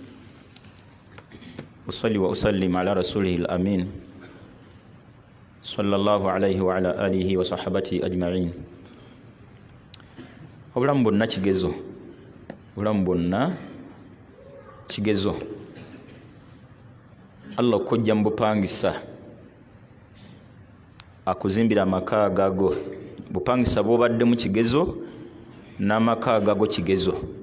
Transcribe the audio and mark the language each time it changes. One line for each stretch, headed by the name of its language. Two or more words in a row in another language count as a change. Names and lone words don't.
Arabic: وصلي وأسلم على رسوله الأمين صلى الله عليه وعلى آله وصحبه أجمعين.
Ganda: obulamu bwonna kigezo, obulamu bwonna kigezo. Allah okujja mu bupangisa akuzimbira amaka gago, bupangisa bwobadde mu kigezo n'amaka gago kigezo.